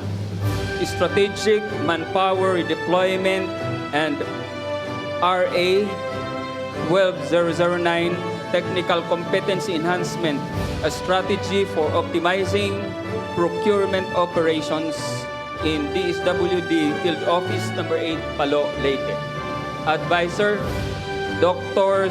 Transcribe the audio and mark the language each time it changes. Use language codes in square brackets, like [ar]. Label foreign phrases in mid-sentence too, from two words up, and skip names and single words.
[en] Strategic manpower redeployment and RA 12009 technical competency enhancement, a strategy for optimizing procurement operations in DSWD Field Office number 8, Palo Leyte. Advisor, Dr.